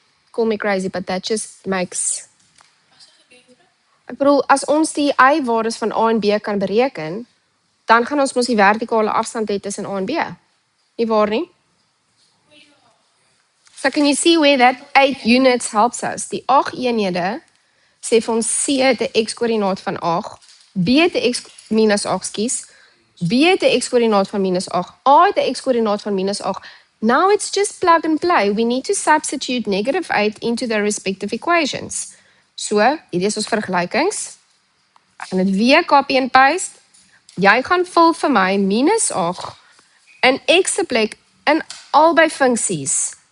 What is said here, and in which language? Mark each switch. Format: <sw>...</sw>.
<en>Call me crazy, but that just makes...</en> <af>Ek bedoel, as ons die y-waardes van A en B kan bereken, dan gaan ons mos die vertikale afstand hê tussen A en B. Nie waar nie?</af> <en>So can you see where that 8 units helps us?</en> <af>Die 8 eenhede sê vir ons C het 'n x-koördinaat van 8, B het 'n x minus 8, skus. B het 'n x-koördinaat van -8, A het 'n x-koördinaat van -8.</af> <en>Now it's just plug and play. We need to substitute -8 into the respective equations.</en> <af>So, hier is ons vergelykings. Ek gaan dit weer copy and paste. Jy gaan vul vir my -8 in x se plek in albei funksies.</af>